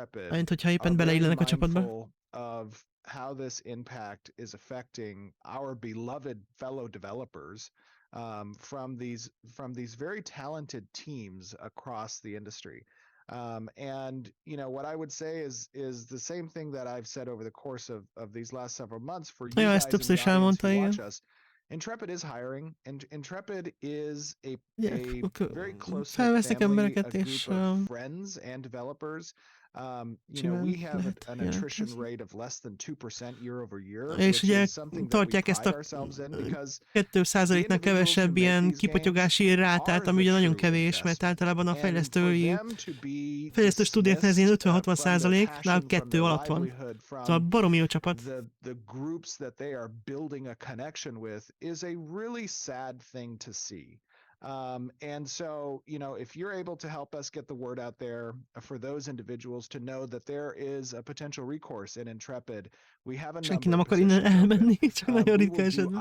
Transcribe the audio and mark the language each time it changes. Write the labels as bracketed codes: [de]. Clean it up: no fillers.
[hu] Mint hogyha éppen beleillenek a csapatba. [en] How this impact is affecting our beloved fellow developers from these very talented teams across the industry. And what I would say is the same thing that I've said over the course of these last several months for you guys in the audience who watch us. Intrepid is hiring, and Intrepid is a very close family, a group of friends and developers. We have an attrition rate of less than 2% year over year, [hu] És ugye tartják ezt a 2%-nál kevesebb ilyen kipotyogási rátát, ami ugye nagyon kevés, mert általában a fejlesztő stúdióknál ez ilyen 50-60%, náluk 2 alatt van. Szóval baromi jó csapat. [en] The groups that they are building a connection with is a really sad thing to see. And so, if you're able to help us get the word out there for those individuals to know that there is a potential recourse in Intrepid, we have a [hu] Senki nem akar innen elmenni, csak nagyon ritka esetben.